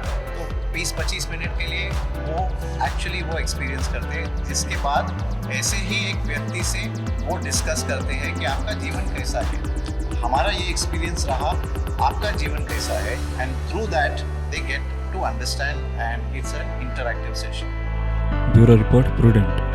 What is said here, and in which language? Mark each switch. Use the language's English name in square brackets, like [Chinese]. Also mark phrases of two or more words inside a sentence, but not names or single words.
[Hindi] तो 20-25 मिनट के लिए वो एक्चुअली वो एक्सपीरियंस करते हैं, जिसके बाद ऐसे ही एक व्यक्ति से वो डिस्कस करते हैं कि आपका जीवन कैसा है, हमारा ये एक्सपीरियंस रहा, आपका जीवन कैसा है, [English] and through that they get to understand and it's an interactive session. Bureau report, Prudent.